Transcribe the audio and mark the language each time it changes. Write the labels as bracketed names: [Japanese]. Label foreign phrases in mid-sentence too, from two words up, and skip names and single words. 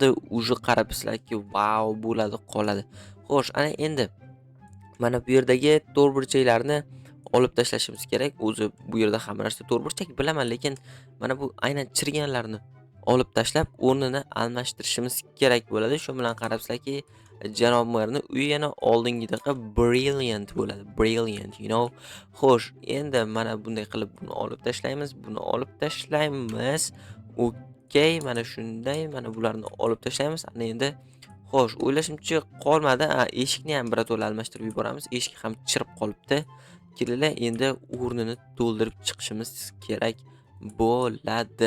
[Uzbek] Uje qarabsizlarki, vau bo'ladi, qoladi. Xo'sh, ana endi mana bu yerdagi to'rtburchaklarni olib tashlashimiz kerak. O'zi bu yerda hamma narsa to'rtburchak bilaman, lekin mana bu aynan chiriganlarni olib tashlab, o'rnini almashtirishimiz kerak bo'ladi. Shu bilan qarabsizlarki, janob merni uyi yana oldingidaqa brilliant bo'ladi. [English] Brilliant, you know. [Uzbek] Xo'sh, endi mana bunday qilib buni olib tashlaymiz, buni olib tashlaymiz. Okey, mana shunday, mana bularni olib tashlaymiz. Ana endi xo'sh, o'ylashimcha qolmadi. Eshikni ham birato'la almashtirib yuboramiz. Eshik ham chirib qolibdi. Kelinglar, endi o'rnini to'ldirib chiqishimiz kerak bo'ladi.